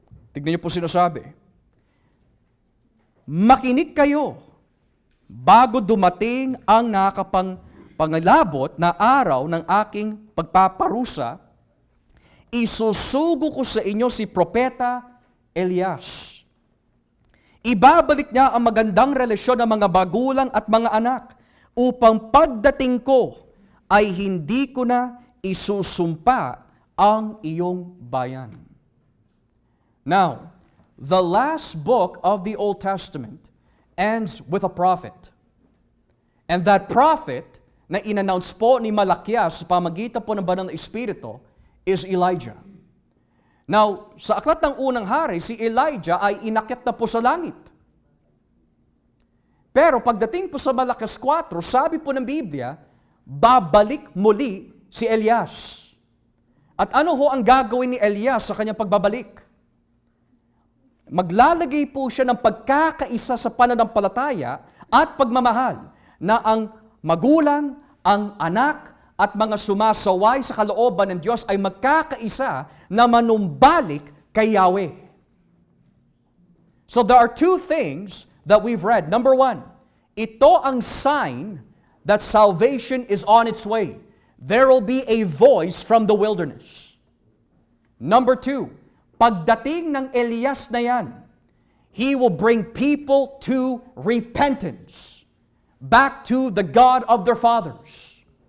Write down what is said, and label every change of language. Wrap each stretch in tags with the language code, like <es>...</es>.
<tl>Tignan niyo po sinasabi, makinig kayo bago dumating ang pangalabot na araw ng aking pagpaparusa, isusugo ko sa inyo si Propeta Elias. Ibabalik niya ang magandang relasyon ng mga magulang at mga anak upang pagdating ko ay hindi ko na isusumpa ang iyong bayan.</tl> <en>Now, the last book of the Old Testament ends with a prophet. And that prophet</en> <tl>na in-announce po ni Malakias sa pamagitan po ng banal na Espiritu</tl> <en>is Elijah.</en> <tl>Now, sa aklat ng unang hari, si Elijah ay inakyat na po sa langit. Pero pagdating po sa Malakias 4, sabi po ng Biblia, babalik muli si Elias. At ano ho ang gagawin ni Elias sa kanyang pagbabalik? Maglalagay po siya ng pagkakaisa sa pananampalataya at pagmamahal na ang magulang, ang anak, at mga sumasaway sa kalooban ng Diyos ay magkakaisa na manumbalik kay Yahweh.</tl> <en>So there are two things that we've read. Number one,</en> <tl>ito ang</tl> <en>sign that salvation is on its way. There will be a voice from the wilderness. Number two,</en> <tl>pagdating ng Elias na yan,</tl> <en>he will bring people to repentance, back to the God of their fathers.</en>